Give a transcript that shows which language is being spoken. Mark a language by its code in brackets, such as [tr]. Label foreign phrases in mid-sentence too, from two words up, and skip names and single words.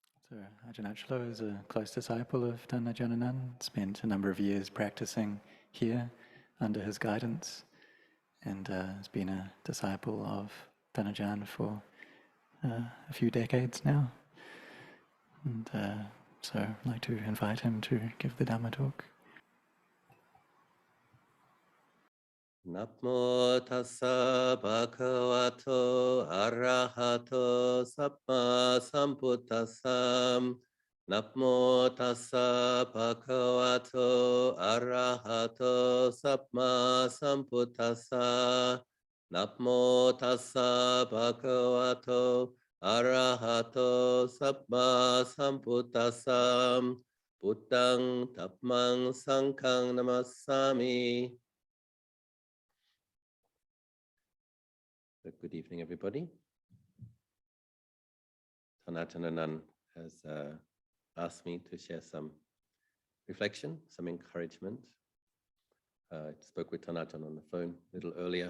[en] So Ajahn Achalo is a close disciple of Ajahn Anan, spent a number of years practicing here under his guidance, and has been a disciple of Ajahn for a few decades now. And so I'd like to invite him to give the Dhamma talk. [pi] Namo tassa bhagavato arahato samma sambuddhassa. Namo tassa bhagavato arahato samma sambuddhassa. Namo tassa bhagavato arahato samma sambuddhassa. Buddhang dhammang sanghang namassami. [en] Good evening, everybody. Ajahn Anan has asked me to share some reflection, some encouragement. I spoke with Ajahn on the phone a little earlier.